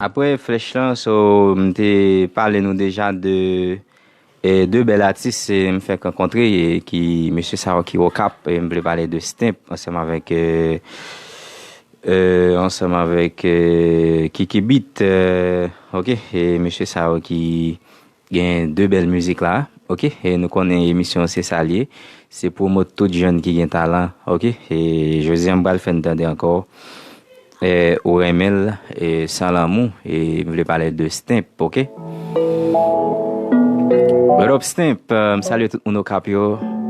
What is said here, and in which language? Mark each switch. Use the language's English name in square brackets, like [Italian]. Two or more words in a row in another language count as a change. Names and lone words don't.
[Haitian Creole] Apre Flèch lan, so, m te pale nou deja de, e, de bèl atis, e, m fèk rankontre, e, ki, mesye sa yo ki wòk ap, e, m vle pale de Stimp, ansanm avèk, e, e, ansanm avèk, e, Kiki Beat, e, ok, e mesye sa yo ki gen de bèl mizik la, ok? E nou konnen emisyon se sa li, se pou mò tout jèn ki gen talan, ok? E jodi a m pral fè n tande ankò, e, ou remèl, e, San Lanmou, e m vle pale de Stimp, ok? [English] What up, Stimp? [Haitian Creole] Euh, m salye tout moun au Cap, yo.